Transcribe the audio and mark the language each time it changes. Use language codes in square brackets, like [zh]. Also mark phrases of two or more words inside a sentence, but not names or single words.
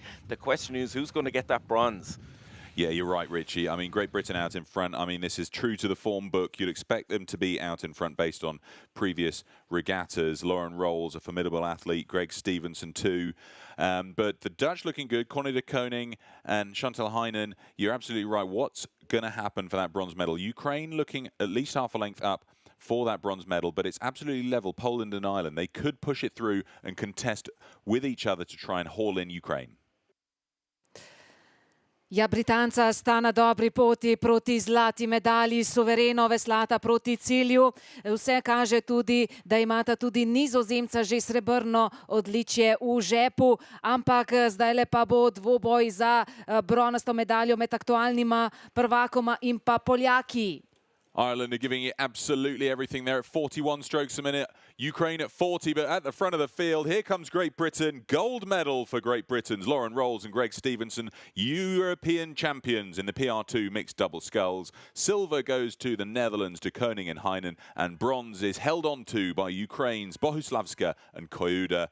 [en] The question is, who's going to get that bronze? Yeah, you're right, Richie. I mean, Great Britain out in front. I mean, this is true to the form book. You'd expect them to be out in front based on previous regattas. Lauren Rolls, a formidable athlete. Greg Stevenson, too. But the Dutch looking good. Corné de Koning and Chantal Heinen, you're absolutely right. What's going to happen for that bronze medal? Ukraine looking at least half a length up for that bronze medal, but it's absolutely level. Poland and Ireland, they could push it through and contest with each other to try and haul in Ukraine. [sl] Ja, Britanca sta na dobri poti proti zlati medalji, suvereno veslata proti cilju. Vse kaže tudi, da imata tudi Nizozemca že srebrno odličje v žepu, ampak zdajle pa bo dvoboj za bronasto medaljo med aktualnima prvakoma in pa Poljaki. [en] Ireland are giving it absolutely everything. They're at 41 strokes a minute. Ukraine at 40, but at the front of the field, here comes Great Britain. Gold medal for Great Britain's Lauren Rolls and Greg Stevenson, European champions in the PR2 mixed double sculls. Silver goes to the Netherlands, de Koning and Heinen, and bronze is held on to by Ukraine's Bohuslavska and Koida.